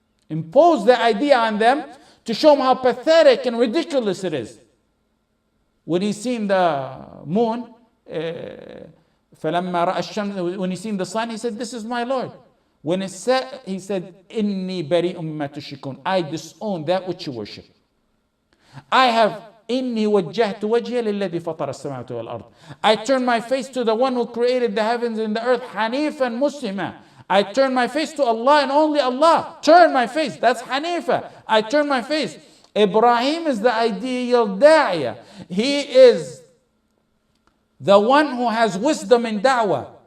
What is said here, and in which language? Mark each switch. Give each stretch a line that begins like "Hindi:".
English: Impose the idea on them to show them how pathetic and ridiculous it is. When he seen the moon,
Arabic: فَلَمَّا رَأَى الشَّمْسَ,
English: when he seen the sun, he said, this is my Lord. When it set, he said,
Arabic: إِنِّي بَرِيءٌ مِّمَّا تُشْرِكُونَ.
English: I disown that which you worship. I have
Arabic: إِنِّي وَجَّهْتُ وَجْهِيَ لِلَّذِي فَطَرَ السَّمَاوَاتِ وَالْأَرْضِ.
English: I turn my face to the one who created the heavens and the earth,
Arabic: حَنِيفًا مُسْلِمًا.
English: I turn my face to Allah and only Allah. Turn my face. That's Hanifa. I turn my face. Ibrahim is the ideal da'iyah. He is the one who has wisdom in da'wah.